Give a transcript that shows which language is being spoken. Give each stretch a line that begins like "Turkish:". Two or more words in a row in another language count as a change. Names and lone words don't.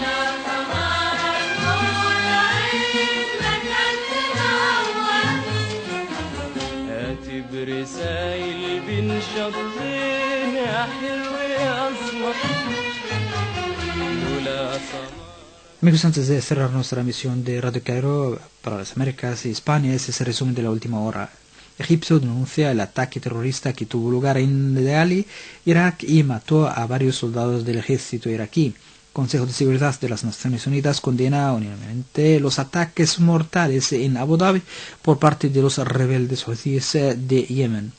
Arabic: هاتي برسايل بين شطين يا حلو يا أسمر لولا سمر.
Spanish: Amigos, antes de cerrar nuestra emisión de Radio Cairo para las Américas y España, este es el resumen de la última hora. Egipto denuncia el ataque terrorista que tuvo lugar en Delhi, Irak, y mató a varios soldados del ejército iraquí. Consejo de Seguridad de las Naciones Unidas condena unánimemente los ataques mortales en Abu Dhabi por parte de los rebeldes hutíes de Yemen.